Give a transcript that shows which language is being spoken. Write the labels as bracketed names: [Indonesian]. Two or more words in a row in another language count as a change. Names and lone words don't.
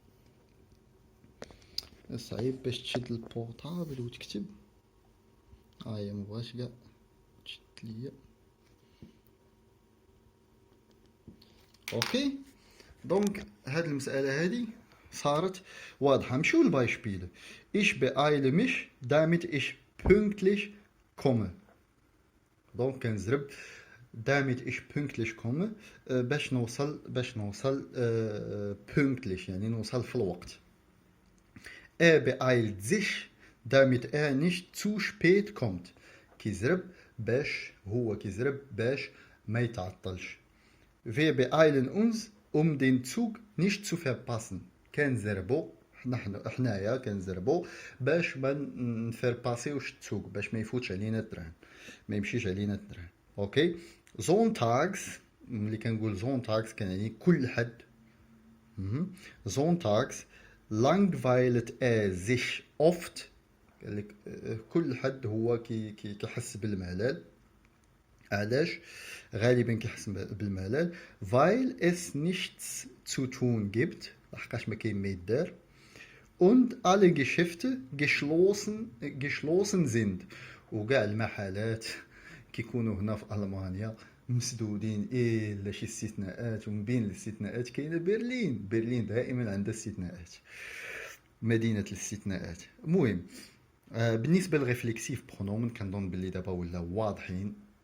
[Arabic] صعيب باش تشد البورطابل وتكتب، هاهي مبغاش كاع تشد ليا. اوكي. دونك هاد المسألة هادي صارت واضحة. نمشيو للبايشبيل. [German] Ich beeile mich damit ich pünktlich komme. [Arabic] دونك كنزرب [German] damit ich pünktlich komme [Arabic] باش نوصل pünktlich يعني نوصل في الوقت. [German] beeilt sich damit nicht zu spät kommt. [Arabic] هو كيزرب باش ما يتعطلش. [German] Wir beeilen uns den Zug nicht zu verpassen. [Arabic] كنزربو حنايا كنزربو باش ما نفرباسيوش التسوق، باش ما يفوتش علينا التران، ما يمشيش علينا التران. اوكي. زونتاغز، ملي كنقول زونتاغز كنعني كل حد. [German] زونتاغز langweilt sich oft. [Arabic] قالك كل حد هو كيحس بالملل. علاش غالبا كيحس بالملل؟ [German] weil es nichts zu tun gibt، [Arabic] لحقاش ما كاين ما يدار. [German] und alle Geschäfte geschlossen sind، [Arabic] وكاع المحلات كيكونوا هنا في ألمانيا مسدودين الا شي استثناءات، ومن بين الاستثناءات كاينه برلين دائما عندها استثناءات، مدينه الاستثناءات. المهم بالنسبه للريفليكسيف برونومن كنظن باللي دابا ولا واضحين.